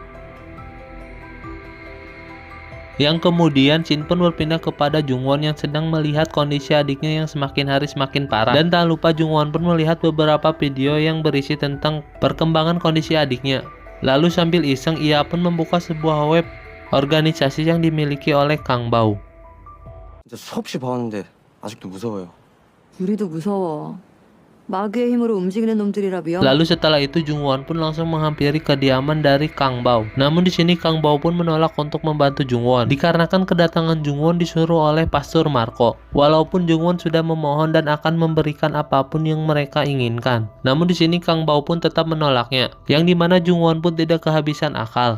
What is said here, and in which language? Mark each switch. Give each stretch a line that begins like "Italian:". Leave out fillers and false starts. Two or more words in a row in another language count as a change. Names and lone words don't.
Indonesian: Yang kemudian Shin pun berpindah kepada Jung Won yang sedang melihat kondisi adiknya yang semakin hari semakin parah. Dan tak lupa Jung Won pun melihat beberapa video yang berisi tentang perkembangan kondisi adiknya. Lalu sambil iseng ia pun membuka sebuah web organisasi yang dimiliki oleh Kang Bao.
Korean: 수없이 봐왔는데 아직도 무서워요. 우리도 무서워. 마귀의 힘으로 움직이는 놈들이라 위험.
Indonesian: Lalu setelah itu Jung Won pun langsung menghampiri kediaman dari Kang Bao. Namun di sini Kang Bao pun menolak untuk membantu Jung Won dikarenakan kedatangan Jung Won disuruh oleh Pastor Marco. Walaupun Jung Won sudah memohon dan akan memberikan apapun yang mereka inginkan, namun di sini Kang Bao pun tetap menolaknya, yang dimana Jung Won pun tidak kehabisan akal.